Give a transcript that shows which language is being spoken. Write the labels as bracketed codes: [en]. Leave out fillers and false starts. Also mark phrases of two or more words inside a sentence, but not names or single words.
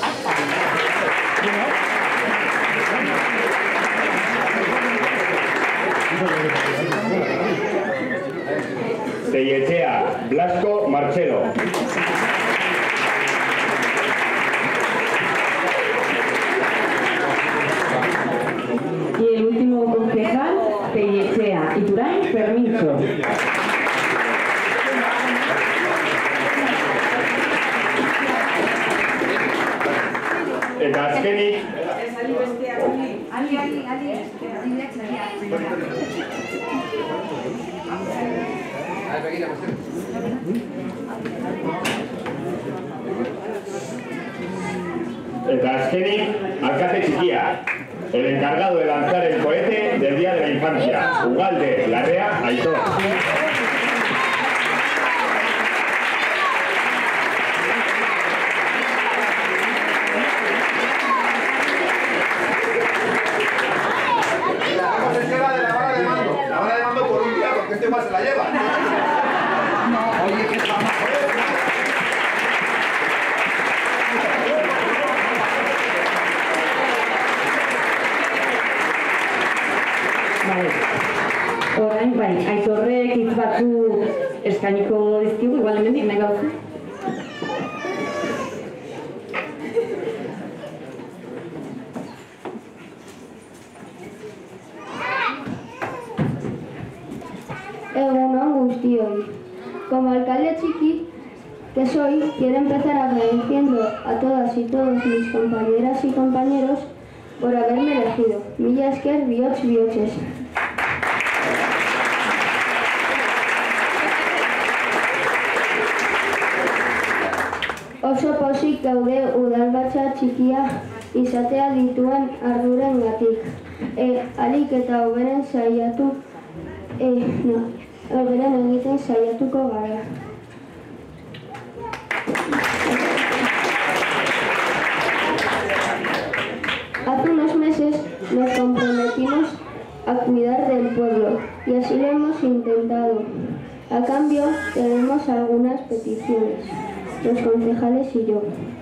[es] Tellechea Blasco Marcelo. Y el último concejal, Tellechea Iturain Permiso. [eu] Eta azkenik alkate txikia, [es] el encargado de lanzar el cohete del Día de la Infancia, Ugalde Larrea Aitor. La vara de mando por un día, porque este más se la lleva. No, oye, ¿qué pasa? [eu] Orain bai, Aitorrek hitz batzu eskainiko dizkigu, igual hemendik nahi gauzu. Egunon guztioi. [es] Como alcalde chiqui que soy, quiero empezar agradeciendo a todas y todos mis compañeras y compañeros por haberme elegido. [eu] Mila esker bihotz bihotzez. Oso pozik gaude udalbatza txikia izatea dituen ardurengatik. Ahalik eta hoberen hoberen egiten saiatuko gara. [es] Hace unos meses nos comprometimos a cuidar del pueblo y así lo hemos intentado. A cambio tenemos algunas peticiones, los concejales y yo.